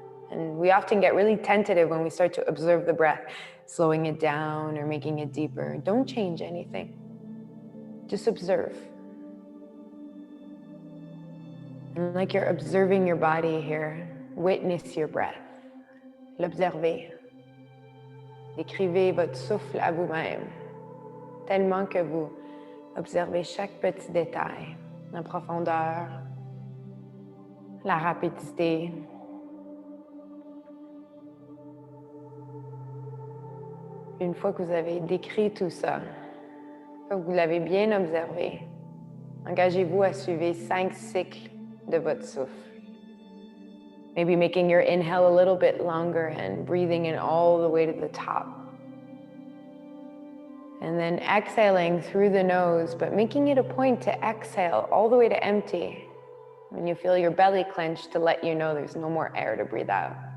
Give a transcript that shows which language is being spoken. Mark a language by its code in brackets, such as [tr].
[en] And we often get really tentative when we start to observe the breath, slowing it down or making it deeper. Don't change anything. Just observe. And like you're observing your body here, witness your breath. [fr] L'observer. Décrivez votre souffle à vous-même, tellement que vous observez chaque petit détail, la profondeur, la rapidité. Une fois que vous avez décrit tout ça, une fois que vous l'avez bien observé, engagez-vous à suivre 5 cycles de votre souffle. [en] Maybe making your inhale a little bit longer and breathing in all the way to the top. And then exhaling through the nose, but making it a point to exhale all the way to empty. When you feel your belly clench, to let you know there's no more air to breathe out.